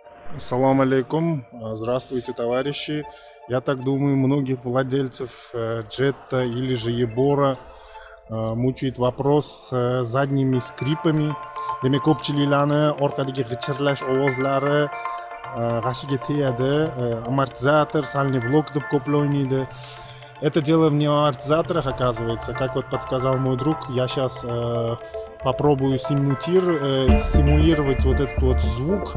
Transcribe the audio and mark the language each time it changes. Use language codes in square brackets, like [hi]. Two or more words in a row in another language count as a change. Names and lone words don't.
[ar] السلام عليكم. [ru] Здравствуйте, товарищи. Я так думаю, многих владельцев Джетта или же Ебора мучает вопрос с задними скрипами. [uz] Demek ko'pchiliklarni orqadagi g'ichirlash ovozlari g'ashiga tegadi. Amortizator, [ru] сальный блок [uz] deb ko'plar o'ynaydi. [ru] Это дело в не амортизаторах, оказывается. Как вот подсказал мой друг, я сейчас попробую симулировать вот этот вот звук.